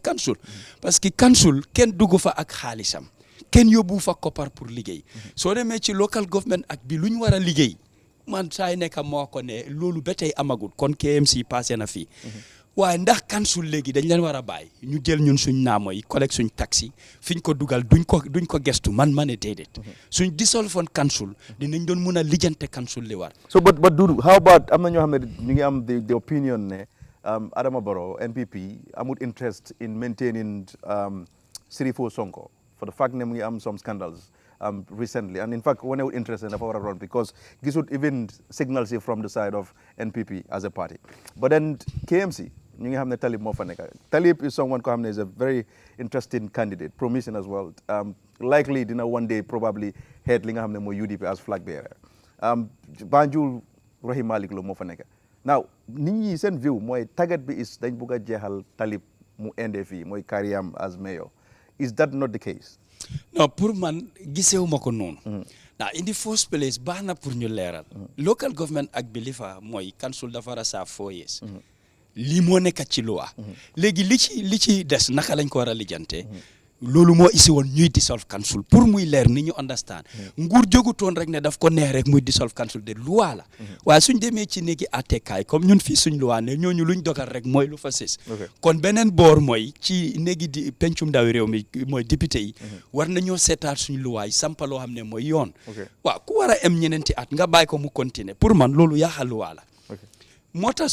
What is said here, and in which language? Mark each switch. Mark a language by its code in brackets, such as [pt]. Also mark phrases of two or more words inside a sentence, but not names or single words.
[wo] council parce que council kenn dugg fa ak xaalisam kenn yóbbu fa koppar pour liggéey soo demee ci [en] local government [wo] ak bi lu ñu war a liggéey man saay nekk moo ko ne loolu ba tey amagul kon KMC passé na fii waaye ndax council léegi dañ leen war a bàyyi ñu jël ñun suñ naamo yi collecte suñ taxi fiñ ko dugal duñ ko gestu man ma ne déedéet suñ [en] dissolve council [wo] dinañ doon mun a lijjante council li war [en] so but Dudu how about [wo] am na ñoo xam ne ñu ngi am [en] the opinion ne Adama Barrow NPP amul interest in maintaining Sirifo Sonko for the fact ne [wo] mu ngi am [en] some scandals recently and in fact when I was interested in the run because this would even signals from the side of NPP as a party but then KMC [wo] ñu ngi xam ne Talib moo fa nekk [en] Talib is someone [wo] ko xam ne [en] is a very interesting candidate promising as well likely dina one day probably head [wo] li nga xam ne mooy [en] UDP as flag bearer [wo] Banjul Rahim Malik Lo moo fa nekk now nit ñi seen view mooy target bi is dañ bugg a jeexal Talib mu ende fii mooy carrière as mayor [en] is that not the case [wo] non pour man gisewuma ko noonu now [en] in the first place [wo] baax na pour ñu leeral [en] local government [wo] ak bi li fa mooy council dafa war a [en] serve 4 years [wo] lii moo nekk ci loi léegi li ci des naka lañ ko war a lijjante loolu moo isi woon ñuy [en] dissolve council [wo] pour muy leer ni ñu understand nguur jógutoon rek ne daf ko neex rek muy [en] dissolve council [wo] de loi la waaye suñ demee ci néegi attekaay comme ñun fii suñ loi ne ñooñu luñ dogal rek mooy lu fa sës kon beneen boor mooy ci néegi di pencum ndawi réew mi mooy député yi war nañoo seetaat suñ loi yi sampa loo xam ne mooy yoon waaw ku war a am ñeneenti at nga bàyyi ko mu continuer pour man loolu yaaxa loi la moo tax